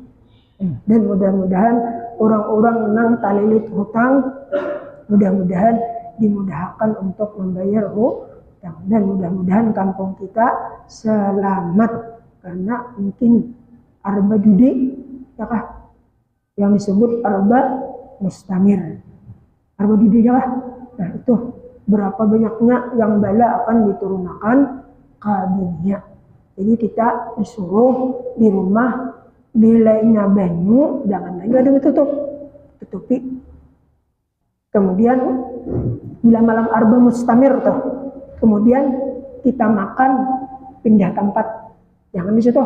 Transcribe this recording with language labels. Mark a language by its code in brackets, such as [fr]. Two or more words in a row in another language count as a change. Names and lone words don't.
[id] Dan mudah-mudahan orang-orang yang talilit hutang, mudah-mudahan dimudahkan untuk membayar hutang. Dan mudah-mudahan kampung kita selamat, karena mungkin arba judi, ya kah? Yang disebut arba mustamir. Arba judi ya kah? Nah itu berapa banyaknya yang bala akan diturunkan ke dunia. Jadi kita disuruh di rumah bilainya banyu, jangan lagi ada tutupi. Kemudian bila malam arba mustamir tuh, kemudian kita makan pindah tempat, jangan di situ.